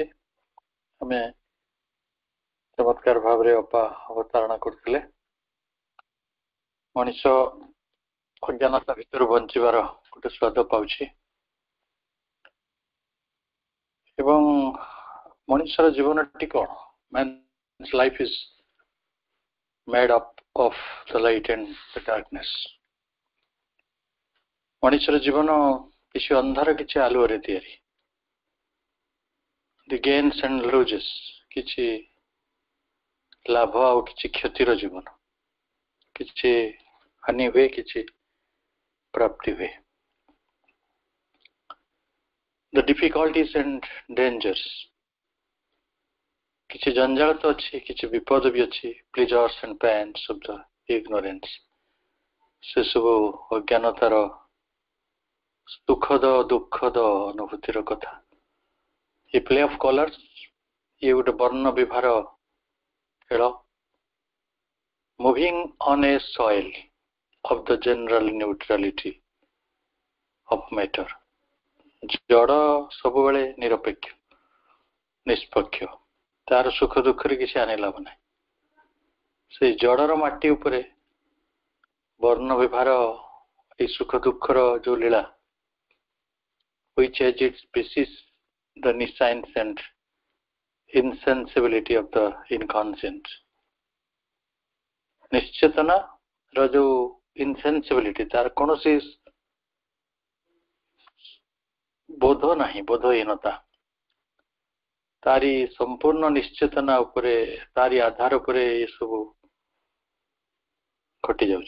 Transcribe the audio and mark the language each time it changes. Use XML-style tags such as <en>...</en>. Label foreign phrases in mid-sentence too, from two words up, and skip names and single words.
<or>ଆମେ ଚମତ୍କାର ଭାବରେ ଅପା ଅବତାରଣା କରୁଥିଲେ। ମଣିଷ ଅଜ୍ଞାନତା ଭିତରୁ ବଞ୍ଚିବାର ଗୋଟେ ସ୍ୱାଦ ପାଉଛି ଏବଂ ମଣିଷର ଜୀବନଟି କ'ଣ?</or> <en>Man's life is made up of the light and the darkness.</en> <or>ମଣିଷର ଜୀବନ କିଛି ଅନ୍ଧାର କିଛି ଆଲୁଅରେ ତିଆରି।</or> <en>The gains and losses,</en> <or>କିଛି ଲାଭ ଆଉ କିଛି କ୍ଷତିର ଜୀବନ, କିଛି ହାନି ହୁଏ କିଛି ପ୍ରାପ୍ତି ହୁଏ।</or> <en>The difficulties and dangers,</en> <or>କିଛି ଜଞ୍ଜାଳ ତ ଅଛି, କିଛି ବିପଦ ବି ଅଛି।</or> <en>Pleasures and pains of the ignorance,</en> <or>ସେ ସବୁ ଅଜ୍ଞାନତାର ସୁଖଦ ଦୁଃଖଦ ଅନୁଭୂତିର କଥା।</or> <en>a play of colours,</en> <or>ଇଏ ଗୋଟେ ବର୍ଣ୍ଣ ବିଭାର ଖେଳ।</or> <en>moving on a soil of the general neutrality of matter,</en> <or>ଜଡ଼ ସବୁବେଳେ ନିରପେକ୍ଷ ନିଷ୍ପକ୍ଷ, ତାର ସୁଖ ଦୁଃଖରେ କିଛି ଆଣି ଲାଭ ନାହିଁ। ସେଇ ଜଡ଼ର ମାଟି ଉପରେ ବର୍ଣ୍ଣ ବିଭାର ଏଇ ସୁଖ ଦୁଃଖର ଯୋଉ ଲୀଳା,</or> <en>which has its basis the nescience and insensibility of the inconscient,</en> <or>ନିଶ୍ଚେତନା ର ଯୋଉ insensibility, ତାର କୌଣସି ବୋଧ ନାହିଁ, ବୋଧହୀନତା, ତାରି ସମ୍ପୂର୍ଣ୍ଣ ନିଶ୍ଚେତନା ଉପରେ, ତାରି ଆଧାର ଉପରେ ଏସବୁ ଘଟି ଯାଉଛି।</or>